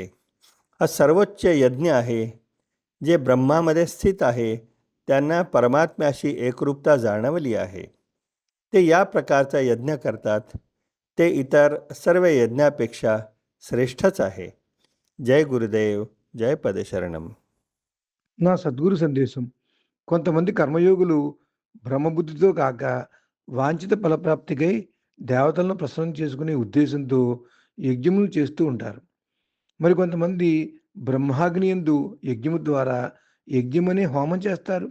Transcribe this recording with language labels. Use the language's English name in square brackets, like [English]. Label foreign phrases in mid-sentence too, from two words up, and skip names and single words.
[Marathi] हा सर्वोच्च यज्ञ आहे. जे ब्रह्मामध्ये स्थित आहे त्यांना परमात्म्याशी एकरूपता जाणवली आहे. ते या प्रकारचा यज्ञ करतात. ते इतर सर्व यज्ञापेक्षा श्रेष्ठच आहे. जय गुरुदेव, जय పదశరణం. [Telugu] నా సద్గురు సందేశం. కొంతమంది కర్మయోగులు బ్రహ్మబుద్ధితో కాక వాంఛిత ఫలప్రాప్తికై దేవతలను ప్రసన్నం చేసుకునే ఉద్దేశంతో యజ్ఞములు చేస్తూ ఉంటారు. మరికొంతమంది బ్రహ్మాగ్నియందు యజ్ఞము ద్వారా యజ్ఞమనే హోమం చేస్తారు.